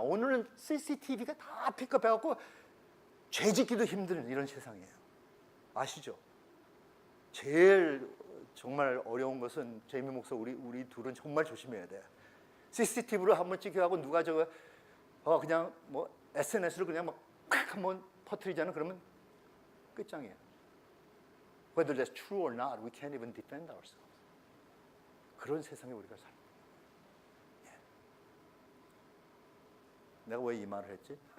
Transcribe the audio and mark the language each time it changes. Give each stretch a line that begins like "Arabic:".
Korean: 오늘은 CCTV가 다 픽업해갖고 죄짓기도 힘든 이런 세상이에요. 아시죠? 제일 정말 어려운 것은 제이미 목사 우리 둘은 정말 조심해야 돼. CCTV로 한번 찍혀가고 누가 그냥 뭐 SNS로 그냥 막 한번 퍼뜨리잖아. 그러면 끝장이에요.
English: Whether that's true or not, we can't even defend ourselves.
Korean: 그런 세상에 우리가 살아요. 내가 왜 이 말을 했지?